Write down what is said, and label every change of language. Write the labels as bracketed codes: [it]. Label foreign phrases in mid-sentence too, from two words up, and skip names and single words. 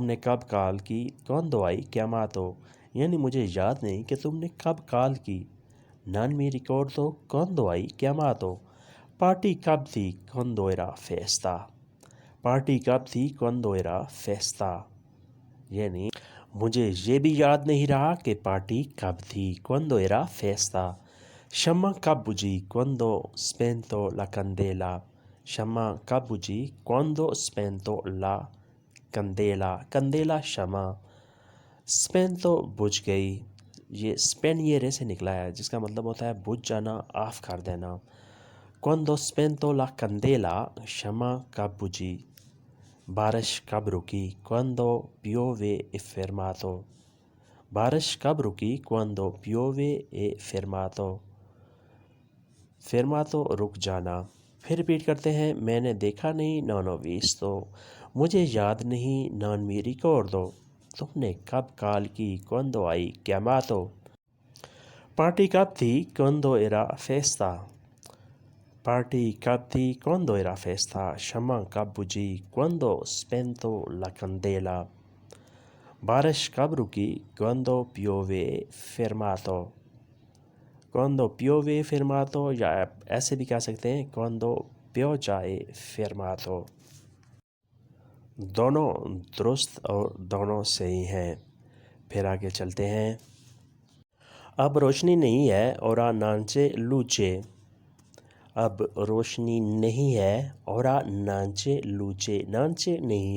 [ur] نے کب کال کی [it] quando hai chiamato [ur] یعنی مجھے یاد نہیں کہ تم نے کب کال کی [it] non mi ricordo quando hai chiamato [ur] پارٹی کب تھی [it] quando era festa [ur] پارٹی کب تھی [it] quando era festa [ur] یعنی مجھے یہ بھی یاد نہیں رہا کہ پارٹی کب تھی [it] quando era festa [ur] شمع کب بجھی [it] quando spento la candela [ur] شمع کب بجھی [it] quando spento la candela [ur] candela شمع spento بجھ گئی یہ spegnere سے نکلا ہے جس کا مطلب ہوتا ہے بجھ جانا آف کر دینا [it] quando spento la candela [ur] شمع کب بجھی بارش کب رکی [it] quando piove è fermato [ur] بارش کب رکی [it] quando piove è fermato [ur] fermato رک جانا پھر ریپیٹ کرتے ہیں میں نے دیکھا نہیں نانو ویستو مجھے یاد نہیں [it] non mi ricordo [ur] تم نے کب کال کی quando [it] hai chiamato [ur] پارٹی کب تھی [it] quando era festa [ur] پارٹی کب تھی [it] quando era festa [ur] شمع کب بجھی [it] quando spento la candela [ur] بارش کب رکی [it] quando piove fermato quando piove fermato [ur] یا آپ ایسے بھی کہہ سکتے ہیں [it] quando pioggia è fermato [ur] دونوں درست اور دونوں صحیح ہیں پھر آگے چلتے ہیں اب روشنی نہیں ہے [it] ora non c'è luce [ur] اب روشنی نہیں ہے [it] ora non c'è luce [ur] نانچے نہیں